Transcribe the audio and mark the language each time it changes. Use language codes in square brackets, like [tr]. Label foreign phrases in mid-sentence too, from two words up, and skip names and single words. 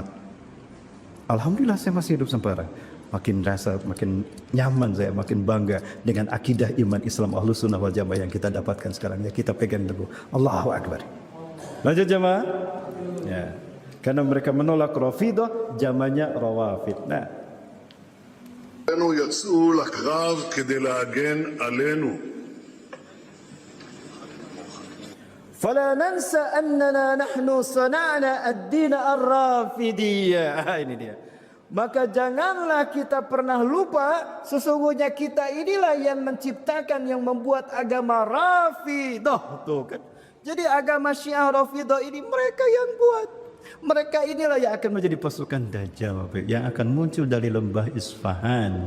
[id] Alhamdulillah saya masih hidup sampai sekarang. Makin rasa, makin nyaman saya, makin bangga dengan akidah iman Islam [ar] أهل السنة والجماعة [id] yang kita dapatkan sekarang. Ya, kita pegang teguh. [ar] الله أكبر. [id] Lanjut jamaah. Ya. Karena mereka menolak Rafidah, zamannya Rawafid. Nah, [he] יצאו לקרב כדי להגן עלינו. [ar] فلا ننسى أننا نحن صنعنا الدين الرافدية. [id] Ini dia. Maka janganlah kita pernah lupa, sesungguhnya kita inilah yang menciptakan, yang membuat agama Rafidah. Tuh kan. Jadi agama Syiah Rafidah ini mereka yang buat. Mereka inilah yang akan menjadi pasukan Dajjal yang akan muncul dari lembah Isfahan.